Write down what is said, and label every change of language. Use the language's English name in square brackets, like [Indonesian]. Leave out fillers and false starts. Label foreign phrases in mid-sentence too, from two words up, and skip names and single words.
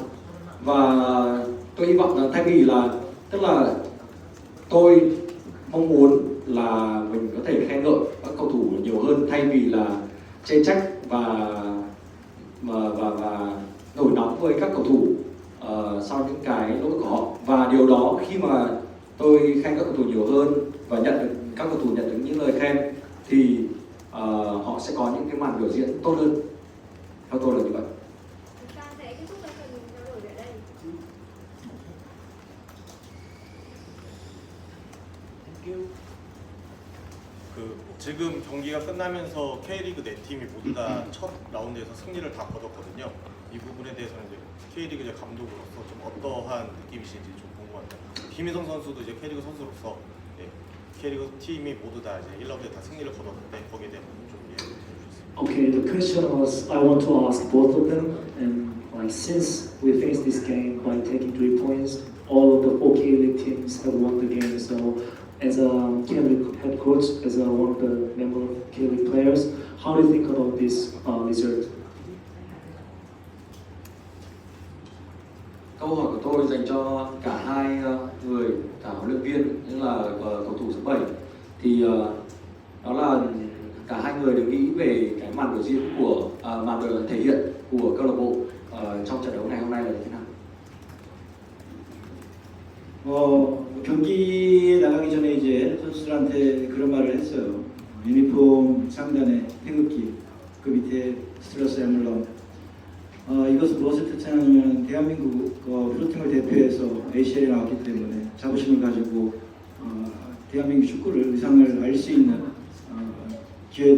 [Vietnamese] Và tôi hy vọng rằng thay vì là tức là tôi mong muốn là mình có thể khen ngợi các cầu thủ nhiều hơn thay vì là chê trách và nổi nóng với các cầu thủ sau những cái lỗi của họ. Và điều đó khi mà tôi khen các cầu thủ nhiều hơn và các cầu thủ nhận được những lời khen thì họ sẽ có những cái màn biểu diễn tốt hơn. Theo tôi là như vậy. [Korean] 지금 경기가 끝나면서 K리그 4팀이 모두 다 첫 라운드에서 승리를 다 거뒀거든요. 이 부분에 대해서는 이제 K리그 이제 감독으로서 좀 어떠한 느낌이신지 좀 궁금합니다. 김희성 선수도 이제 K리그 선수로서 K리그 팀이 모두 다 이제 1라운드에 다 승리를 거뒀는데 거기에 대한 부분 좀 이해해 주세요. [English] Okay, the question was I want to ask both of them, and since we finished this game by taking 3 points, all of the 4 K-League teams have won the game. So as a K-League head coach, as one of the member of K-League players, how do you think about this result? [Vietnamese] Câu hỏi của tôi dành cho cả hai người, cả huấn luyện viên như là cầu thủ số 7 thì đó là cả hai người đều nghĩ về cái màn biểu diễn của màn thể hiện của câu lạc bộ trong trận đấu ngày hôm nay là như thế nào? [Korean] 경기에 나가기 전에 이제 선수들한테 그런 말을 했어요. 유니폼 상단에 태극기, 그 밑에 스트러스야 물론 이것은 무엇을 뜻하냐면 대한민국 프로팀을 대표해서 ACL에 나왔기 때문에 자부심을 가지고 대한민국 축구를 의상을 알 수 있는 기회다.